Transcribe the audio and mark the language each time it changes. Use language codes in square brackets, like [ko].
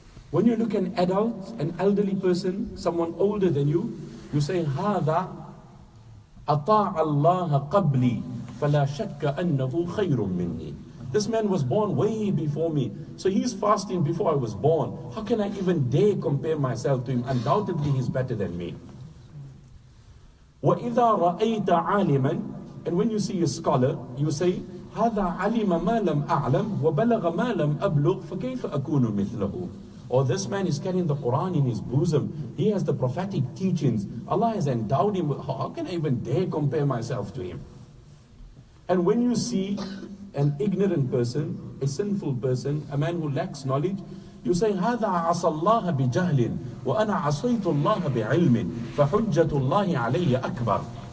[en] When you look at an adult, an elderly person, someone older than you, you say, [ar] هذا أطاع الله قبلي فلا شك أنه خير مني. [en] This man was born way before me. So he's fasting before I was born. How can I even dare compare myself to him? Undoubtedly he's better than me. [ar] وَإِذَا رَأَيْتَ عَالِمًا, [en] and when you see a scholar, you say, [ar] هَذَا عَلِمَ مَا لَمْ أَعْلَمْ وَبَلَغَ مَا لَمْ أَبْلُغْ فَكَيْفَ أَكُونُ مِثْلَهُ. [en] Or this man is carrying the Quran in his bosom. He has the prophetic teachings. Allah has endowed him. How can I even dare compare myself to him? And when you see an ignorant person, a sinful person, a man who lacks knowledge, you say, [ar] هَذَا عَصَى اللَّهَ بِجَهْلٍ وَأَنَا عَصَيْتُ اللَّهَ بِعِلْمٍ فَحُجَّةُ اللَّهِ عَلَيَّ أَكْبَرُ.